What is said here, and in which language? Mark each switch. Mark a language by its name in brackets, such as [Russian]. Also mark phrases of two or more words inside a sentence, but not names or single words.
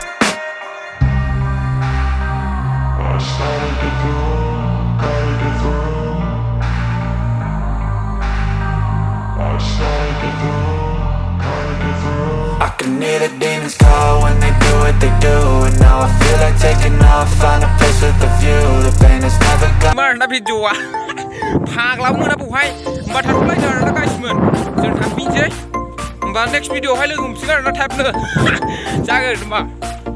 [English] I can hear the demons call when they do what they do. And now I feel like taking off, find a place with a view. The pain is never gonna [Bodo] mana भिडिअआ फाग्लाबो मोना बहाय होमबा थाथ'लायदो आरोना गाइसमोन जों थांफिनसै होमबा [English] next video [Bodo] लोगो मोनसिगोन आरोना थाबनो जागोन होमबा